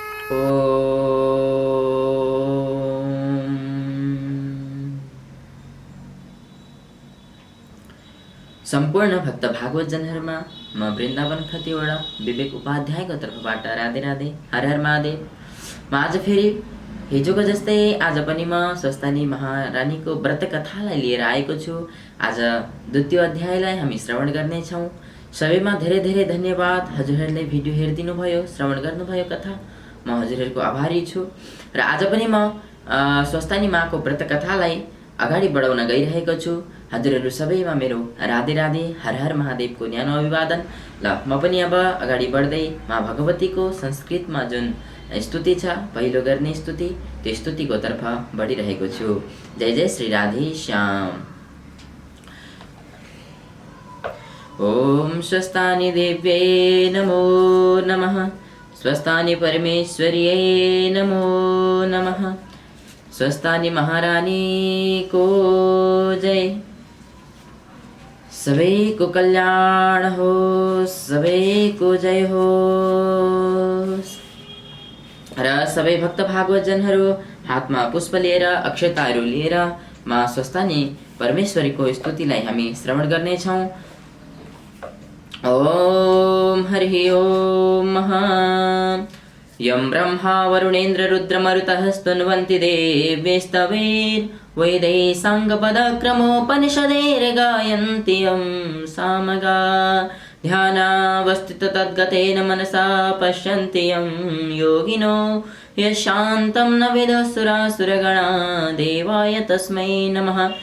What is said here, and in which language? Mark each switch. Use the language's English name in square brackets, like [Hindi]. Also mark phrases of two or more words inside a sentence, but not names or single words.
[Nepali] सम्पूर्ण भक्त भागवतजनहरूमा म वृन्दावन खतिवडा विवेक उपाध्यायको तर्फबाट राधे राधे, हर हर महादेव। म आज फेरि हिजोको जस्तै आज पनि म स्वस्थानी महारानीको व्रत कथालाई लिएर आएको छु। आज द्वितीय अध्यायलाई हामी श्रवण गर्नेछौँ। सबैमा धेरै धेरै धन्यवाद। हजुरहरूले भिडियो हेरिदिनु भयो, श्रवण गर्नुभयो कथा, म हजुरहरूको आभारी छु। र आज पनि म स्वस्थानी माको व्रत कथालाई अगाडि बढाउन गइरहेको छु। हजुरहरू सबैमा मेरो राधे राधे, हर हर महादेवको न्यानो अभिवादन। ल म पनि अब अगाडि बढ्दै माँ भगवतीको संस्कृतमा जुन स्तुति छ, पहिलो गर्ने स्तुति, त्यो स्तुतिको तर्फ बढिरहेको छु। [Sanskrit] जय जय श्री राधे श्याम। ओम स्वस्थानी देव्ये नमो नमः, स्वस्थानी परमेश्वर्यै नमो नमः, [Nepali] स्वस्थानी महारानी को जय। सबैको कल्याण हो, सबैको जय हो। र सबै भक्त भागवतजनहरू हातमा पुष्प लिएर, अक्षताहरू लिएर माँ स्वस्थानी परमेश्वरीको स्तुतिलाई हामी श्रवण गर्नेछौँ। [Sanskrit] ओम हरि ओम महा यं ब्रह्मा वरुणेन्द्र रुद्रमरुतः स्तुन्वन्ति देव्यैस्तवैर् वैदैः साङ्गपदक्रमोपनिषदैर्गायन्ति यं सामगा ध्यानावस्थित तद्गतेन मनसा पश्यन्ति यं योगिनो यशान्तं न विदुः देवाय तस्मै नमः।